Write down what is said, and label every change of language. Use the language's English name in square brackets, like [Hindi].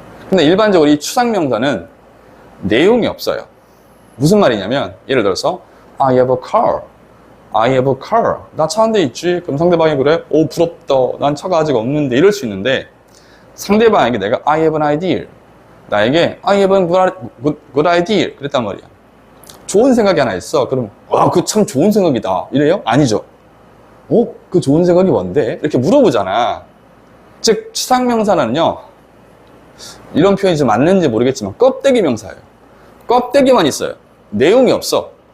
[Korean] 근데 일반적으로 이 추상명사는 내용이 없어요. 무슨 말이냐면, 예를 들어서 [English] I have a car. I have a car. [Korean] 나 차 한 대 있지. 그럼 상대방이 그래? 오, 부럽다. 난 차가 아직 없는데. 이럴 수 있는데, 상대방에게 내가 [English] I have an idea. [Korean] 나에게 [English] I have a good idea [Korean] 그랬단 말이야. 좋은 생각이 하나 있어. 그럼 와, 그 참 좋은 생각이다. 이래요? 아니죠. 그 좋은 생각이 뭔데? 이렇게 물어보잖아. 즉 추상명사는요, 이런 표현이 좀 맞는지 모르겠지만 껍데기 명사예요. 껍데기만 있어요. 내용이 없어.